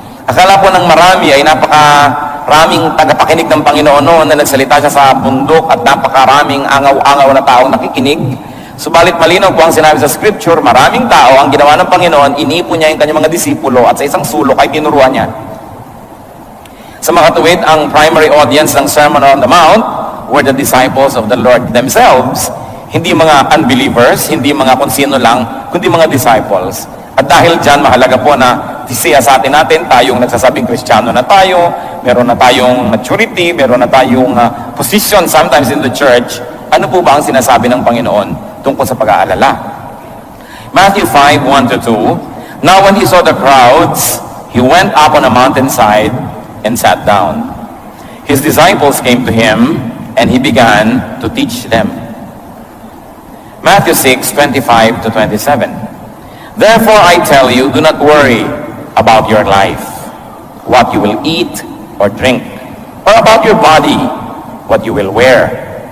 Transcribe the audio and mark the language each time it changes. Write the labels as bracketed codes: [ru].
[tl] Akala po ng marami ay napakaraming tagapakinig ng Panginoon noon na nagsalita siya sa bundok at napakaraming angaw-angaw na taong nakikinig. Subalit malinaw po ang sinabi sa Scripture, maraming tao ang ginawa ng Panginoon, inipo niya yung kanyang mga disipulo at sa isang sulok ay tinuruan niya. Sa mga tuwid, ang [en] primary audience ng Sermon on the Mount were the disciples of the Lord themselves. [tl] Hindi mga unbelievers, hindi mga kung sino lang, kundi mga disciples. At dahil dyan, mahalaga po na siya sa atin tayong nagsasabing Kristiyano na tayo, meron na tayong maturity, meron na tayong [en] position sometimes in the church. [tl] Ano po ba ang sinasabi ng Panginoon tungkol sa pag-aalala? [en] Matthew 5, 1-2, Now when he saw the crowds, he went up on a mountainside and sat down. His disciples came to him, and he began to teach them. Matthew 6, 25-27. Therefore I tell you, do not worry about your life, what you will eat or drink, or about your body, what you will wear.